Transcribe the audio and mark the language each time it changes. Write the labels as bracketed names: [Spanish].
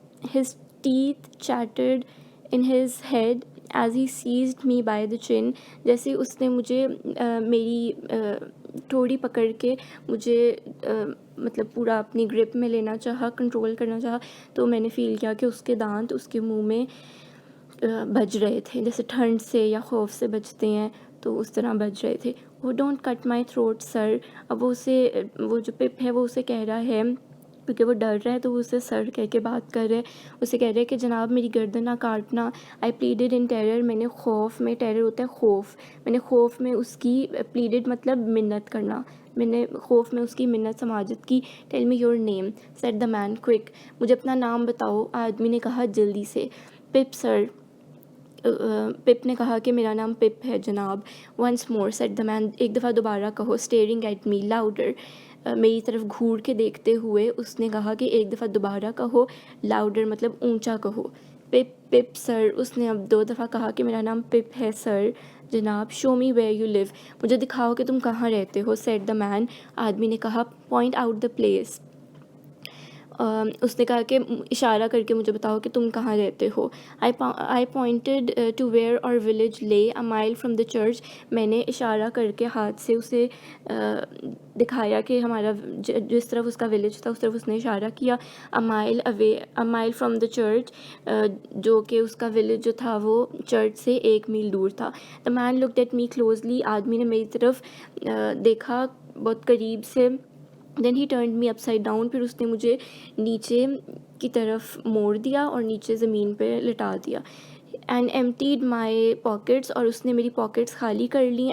[English] His teeth chattered in his head as he seized me by the chin. [Urdu] جیسے اس نے مجھے میری ٹھوڑی پکڑ کے مجھے مطلب پورا اپنی گرپ میں لینا چاہا, کنٹرول کرنا چاہا, تو میں نے فیل کیا کہ اس کے دانت اس کے منہ میں بج رہے تھے, جیسے ٹھنڈ سے یا خوف سے بجتے ہیں تو اس طرح بج رہے تھے. وہ [English] Don't cut my throat sir. [Urdu] اب وہ جو پپ ہے وہ اسے کہہ رہا ہے کیونکہ وہ ڈر رہا ہے تو وہ اسے سر کہہ کے بات کر رہے ہیں. اسے کہہ رہے کہ جناب میری گردن نہ کاٹنا. [English] I pleaded in terror, [Urdu] میں نے خوف میں, ٹیرر ہوتا ہے خوف, میں نے خوف میں اس کی پلیڈڈ مطلب منت کرنا, میں نے خوف میں اس کی منت سماجت کی. [English] tell me your name said the man quick, [Urdu] مجھے اپنا نام بتاؤ, آدمی نے کہا جلدی سے. پپ سر, پپ نے کہا کہ میرا نام پپ ہے جناب. [English] once more said the man, [Urdu] ایک دفعہ دوبارہ کہو. [English] staring at me louder, [Urdu] میری طرف گھور کے دیکھتے ہوئے اس نے کہا کہ ایک دفعہ دوبارہ کہو. لاؤڈر مطلب اونچا کہو. پپ سر, اس نے اب 2 دفعہ کہا کہ میرا نام پپ ہے سر جناب. [English] show me where you live, [Urdu] مجھے دکھاؤ کہ تم کہاں رہتے ہو. [English] said the man, [Urdu] آدمی نے کہا. [English] point out the place, [Urdu] اس نے کہا کہ اشارہ کر کے مجھے بتاؤ کہ تم کہاں رہتے ہو. [English] I pointed to where our village lay a mile from the church, [Urdu] میں نے اشارہ کر کے ہاتھ سے اسے دکھایا کہ ہمارا جس طرف اس کا ولیج تھا اس طرف اس نے اشارہ کیا. [English] a mile from the church, [Urdu] جو کہ اس کا ولیج جو تھا وہ چرچ سے 1 میل دور تھا. [English] the man looked at me closely, [Urdu] آدمی نے میری طرف دیکھا بہت قریب سے. [English] then he turned me upside down, [Urdu] پھر اس نے مجھے نیچے کی طرف موڑ دیا اور نیچے زمین پہ لٹا دیا. [English] and emptied my pockets, [Urdu] اور اس نے میری پاکٹس خالی کر لیں.